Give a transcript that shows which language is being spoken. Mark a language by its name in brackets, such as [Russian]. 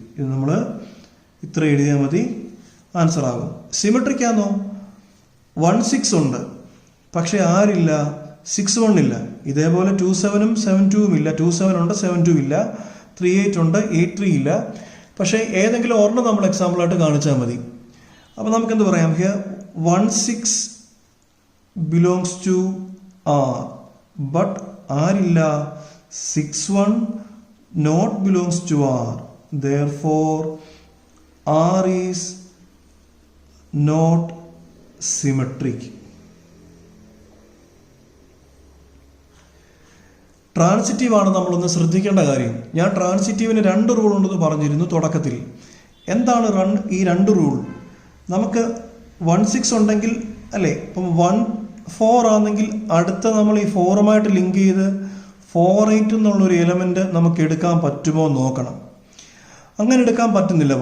[Malayalam] ഇത് നമ്മൾ ഇത്ര എഴുതിയാൽ മതി, ആൻസർ ആകും. സിമെട്രിക് ആണോ? 1-6 ഉണ്ട്, പക്ഷെ ആരില്ല? 6-1 ഇല്ല. ഇതേപോലെ 2-7ഉം 7-2ഉം ഇല്ല. 2-7 ഉണ്ട്, 7-2 ഇല്ല. 3-8 ഉണ്ട്, 8-3 ഇല്ല. പക്ഷേ ഏതെങ്കിലും ഒരെണ്ണം നമ്മൾ എക്സാമ്പിളായിട്ട് കാണിച്ചാൽ മതി. അപ്പോൾ നമുക്ക് എന്ത് പറയാം? [English] here 1-6 belongs to R, but [Malayalam] ആരില്ല? [English] 6-1 not belongs to R. Therefore, R is not symmetric. [Malayalam] Transitive ആണ് നമ്മളൊന്ന് ശ്രദ്ധിക്കേണ്ട കാര്യം. ഞാൻ ട്രാൻസിറ്റീവിന് 2 റൂൾ ഉണ്ടെന്ന് പറഞ്ഞിരുന്നു തുടക്കത്തിൽ. എന്താണ് ഈ 2 റൂൾ? നമുക്ക് 1-6 ഉണ്ടെങ്കിൽ അല്ലേ, ഇപ്പം 1-4 ആണെങ്കിൽ അടുത്ത നമ്മൾ ഈ 4ഉമായിട്ട് ലിങ്ക് ചെയ്ത് 4-8 എന്നുള്ളൊരു എലമെന്റ് നമുക്ക് എടുക്കാൻ പറ്റുമോ നോക്കണം. അങ്ങനെ എടുക്കാൻ പറ്റുന്നില്ല.